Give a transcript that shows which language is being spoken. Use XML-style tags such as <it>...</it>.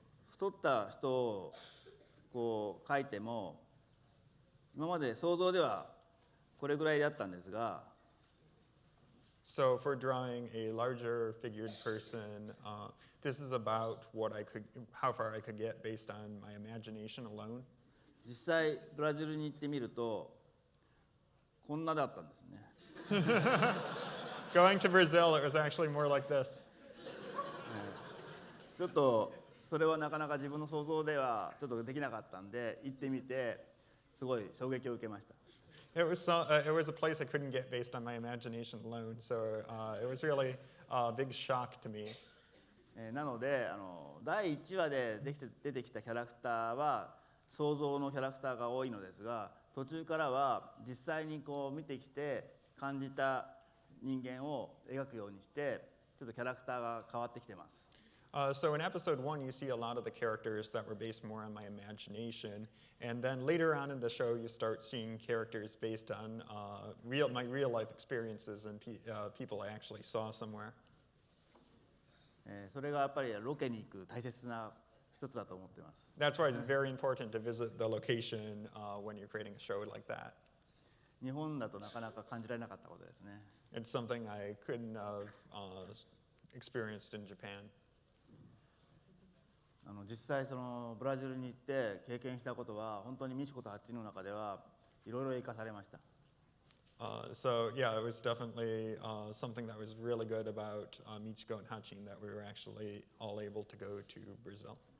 <ja>太った人をこう描いても今まで想像ではこれぐらいだったんですが、</ja> <en>So for drawing a larger figured person, this is about how far I could get based on my imagination alone.</en> <ja>実際ブラジルに行ってみるとこんなだったんですね。</ja> <en>Going to Brazil, it was actually more like this.</en> <ja>ちょっとそれはなかなか自分の想像ではちょっとできなかったんで行ってみてすごい衝撃を受けました。</ja> <en>It was a place I couldn't get based on my imagination alone, so it was really a big shock to me.</en> <ja>なので第1話で出てきたキャラクターは想像のキャラクターが多いのですが、途中からは実際にこう見てきて感じた人間を描くようにしてちょっとキャラクターが変わってきてます。</ja> <en>So in episode 1, you see a lot of the characters that were based more on my imagination. And then later on in the show, you start seeing characters based on my real life experiences and people I actually saw somewhere.</en> <ja>それがやっぱりロケに行く大切な一つだと思っています。</ja> <en>That's why it's very important to visit the location when you're creating a show like that.</en> <ja>日本だとなかなか感じられなかったことですね。</ja> <en>It's something I couldn't have experienced in Japan.</en> <ja>実際そのブラジルに行って経験したことは本当にミチコとハッチの中ではいろいろ生かされました。</ja> <en>So yeah, it was definitely something that was really good about Michiko and Hachin that we were actually all able to go to Brazil.</en>